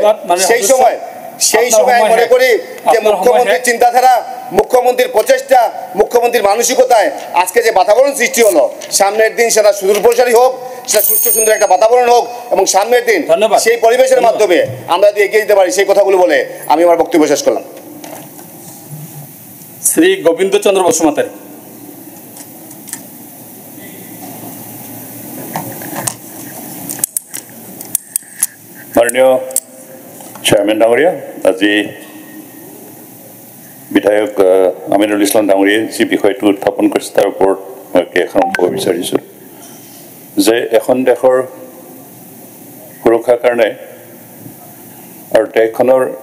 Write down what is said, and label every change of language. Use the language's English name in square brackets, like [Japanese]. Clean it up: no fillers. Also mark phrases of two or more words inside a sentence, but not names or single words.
[Bangla] সেই সময় আমি মনে করি যে মুখ্যমন্ত্রীর চিন্তাধারা, মুখ্যমন্ত্রীর প্রচেষ্টা, মুখ্যমন্ত্রীর মানসিকতায় আজকে যে বাতাবরণ সৃষ্টি হলো, সামনের দিন সেটা সুদূরপ্রসারী হোক, সেটা সুস্থ সুন্দর একটা বাতাবরণ হোক, এবং সামনের দিন সেই পরিবেশের মাধ্যমে আমরা যদি এগিয়ে যেতে পারি, সেই কথাগুলো বলে আমি আমার বক্তব্য শেষ করলাম। শ্রী গোবিন্দচন্দ্র বসুমাতারি। [Assamese] মাননীয় চেয়ারম্যান ডাঙৰীয়া, আজি বিধায়ক আমিনুল ইছলাম ডাঙৰীয়াই যি বিষয়টো উত্থাপন কৰিছে তাৰ ওপৰত মই কেইখন ক'ব বিচাৰিছোঁ যে এখন দেশৰ সুৰক্ষাৰ কাৰণে আৰু দেশখনৰ